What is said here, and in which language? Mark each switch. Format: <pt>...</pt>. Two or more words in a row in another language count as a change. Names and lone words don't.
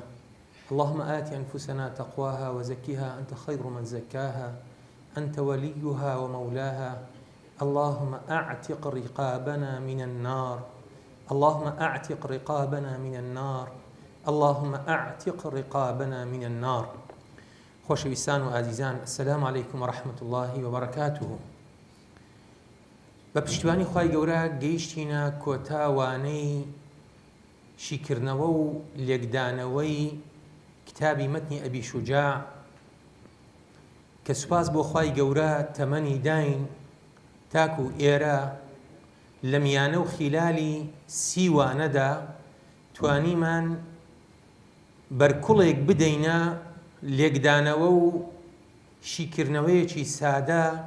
<ar>اللهم آت أنفسنا تقواها وزكها أنت خير من زكاها، أنت وليها ومولاها. اللهم أعتق رقابنا من النار، اللهم أعتق رقابنا من النار، اللهم أعتق رقابنا من النار.</ar> <ckb>خۆشەویستان و ئازیزان،</ckb> <ar>السلام عليكم ورحمة الله وبركاته.</ar> <ckb>بە پشتیوانی خوای گەورە گەیشتینە کۆتاوانەی شیکردنەوە و لێکدانەوەی کتابی مەتنی ئەبی شوجاع کە سوپاس بۆ خوای گەورە تەمەنی داین تاکو ئێرە لە میانە و خیلالی سیوانەدا توانیمان بەرکوڵێک بدەینە لێکدانەوە و شیکردنەوەیەکی سادە</ckb>